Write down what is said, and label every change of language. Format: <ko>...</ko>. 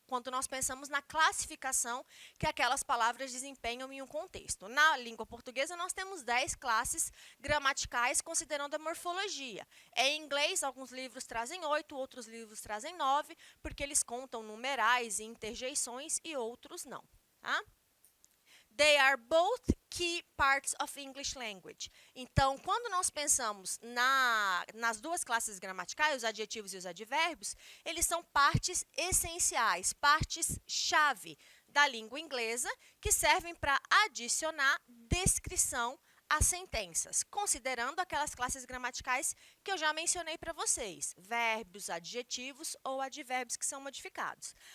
<pt>Quando nós pensamos na classificação que aquelas palavras desempenham em um contexto. Na língua portuguesa, nós temos 10 classes gramaticais, considerando a morfologia. Em inglês, alguns livros trazem 8, outros livros trazem 9, porque eles contam numerais e interjeições e outros não. Tá?</pt> <en>They are both key parts of English language.</en> <pt>Então, quando nós pensamos nas duas classes gramaticais, os adjetivos e os advérbios, eles são partes essenciais, partes-chave da língua inglesa, que servem para adicionar descrição às sentenças, considerando aquelas classes gramaticais que eu já mencionei para vocês, verbos, adjetivos ou advérbios que são modificados.</pt>